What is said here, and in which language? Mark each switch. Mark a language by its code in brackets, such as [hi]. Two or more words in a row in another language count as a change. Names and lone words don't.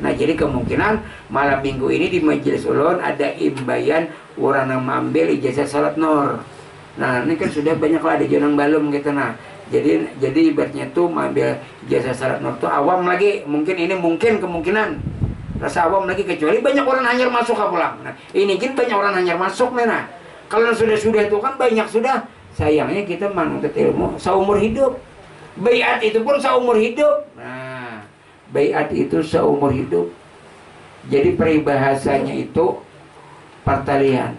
[id] Nah, jadi kemungkinan malam minggu ini di Majelis Ulun ada imbayan orang yang mengambil ijazah salat nur. Nah, ini kan sudah banyak lah ada jonang balum gitu. Nah, jadi ibaratnya tuh mengambil ijazah salat nur tuh awam lagi. Mungkin ini kemungkinan rasa awam lagi, kecuali banyak orang hanyar masuk ke pulang. Nah, ini kan banyak orang hanyar masuk nih. Nah, kalau sudah itu kan banyak sudah. Sayangnya kita menuntut ilmu seumur hidup. Baiat itu pun seumur hidup. Nah, baiat itu seumur hidup. Jadi peribahasanya itu pertalian.